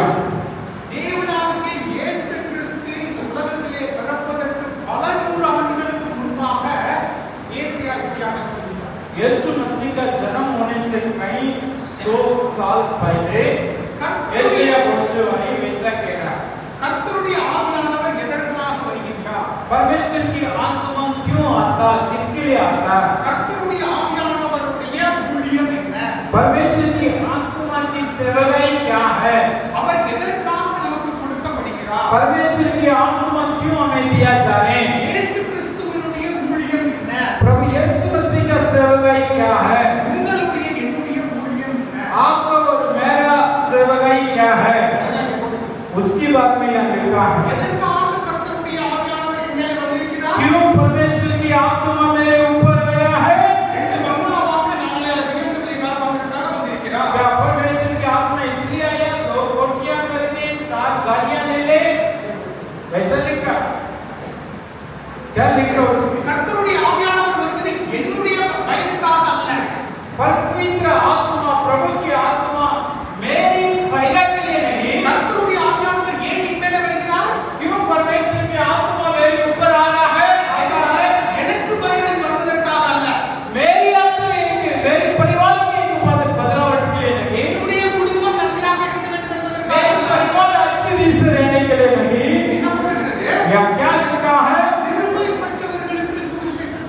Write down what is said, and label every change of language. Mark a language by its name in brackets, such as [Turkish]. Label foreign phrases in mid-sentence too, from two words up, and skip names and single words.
[Tamil] தேவனாகிய இயேசு கிறிஸ்து இந்த உலகத்திலே பிறப்பதற்கு பல நூறு ஆண்டுகளுக்கு முன்பாக ஏசியா இப்படியாக சொல்கிறார். [Hindi] यीशु मसीह का जन्म होने से कई 100 साल पहले यशाया भविष्यवाणी वैसा कह रहा है। [Tamil] கர்த்தருடைய ஆவியானவர் எதற்காக வருகின்றார்? [Hindi] परमेश्वर की आत्मा क्यों आता, किसके लिए आता? [Tamil] கர்த்தருடைய ஆவியானவருடைய ஊழியம் என்ன? [Hindi] परमेश्वर की आत्मा की सेवकाई क्या है? [Tamil] அவர் எதற்காக நமக்கு கொடுக்கப்படுகிறார்? [Hindi] परमेश्वर की आत्मा क्यों हमें दिया जा रहे हैं? [Tamil] இயேசு கிறிஸ்துவினுடைய ஊழியம் என்ன? [Hindi] प्रभु यीशु मसीह का सेवकाई क्या है? [Tamil] உங்களுடைய என்னுடைய ஊழியம் என்ன? [Hindi] आपका और मेरा सेवकाई क्या है? [Tamil] அதான் இங்க போட்டிருக்கு. [Hindi] उसकी बात में यहाँ लिखा है। [Tamil] எதற்காக கர்த்தருடைய ஆவியானவர் என் மேலே வந்திருக்கிறார்? [Hindi] क्यों परमेश्वर की आत्मा मेरे ऊपर आया है? [Tamil] ரெண்டு பங்களாவாக 4 வீடுகளை காப்பாற்றுவதற்காக வந்திருக்கிறார். [Hindi] क्या परमेश्वर की आत्मा इसलिए आया 2 कोठियां खरीदे, 4 गाड़ियां ले ले, वैसा लिखा? क्या लिखा उसमें? [Tamil] கர்த்தருடைய ஆவியானவர் வருவது என்னுடைய பயனுக்காக அல்ல. [Hindi] पर पवित्र आत्मा, प्रभु की आत्मा मेरी फायदा के लिए नहीं। [Tamil] கர்த்தருடைய ஆவியானவர் ஏன் என் மேலே வருகிறார்? [Hindi] क्यों परमेश्वर की आत्मा मेरे ऊपर आ रहा है? आया है [Tamil] எனக்கு பயன் வருவதற்காக அல்ல. [Hindi] मेरी अंदर एक, मेरे परिवार में एक बदलाव के लिए नहीं। [Tamil] என்னுடைய குடும்பம் நன்றாக இருக்க வேண்டும் என்பதற்காக [Hindi] मेरे [Tamil] அல்ல. [Hindi] परिवार अच्छी रीति से रहने के लिए नहीं। [Tamil] என்ன பண்ணுகிறது? [Hindi] या क्या लिखा है? [Tamil] சிறுமைப்பட்டவர்களுக்கு சுவிசேஷம்